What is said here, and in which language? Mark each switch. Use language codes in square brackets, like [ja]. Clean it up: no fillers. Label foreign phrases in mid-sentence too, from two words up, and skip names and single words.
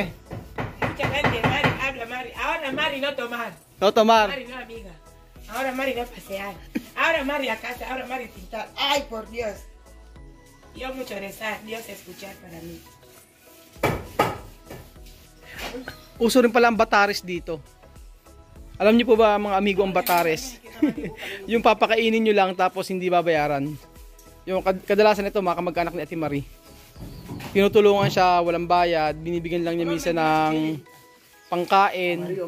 [es] Mucha gente, Mari, habla Mari. Ahora Mari no tomar. No tomar. Mari no amiga. Ahora Mari no pasear. Ahora Mari a casa, ahora Mari pintar. Ay, por Dios. Yo mucho rezar, Dios escuchar para mí. [tl] Uso rin pala ang batares dito. Alam niyo po ba mga amigo ang batares? Yung papakainin nyo lang tapos hindi babayaran. Yung kadalasan ito mga kamag-anak ni Ate Marie. Tinutulungan siya, walang bayad, binibigyan lang niya minsan ng pangkain.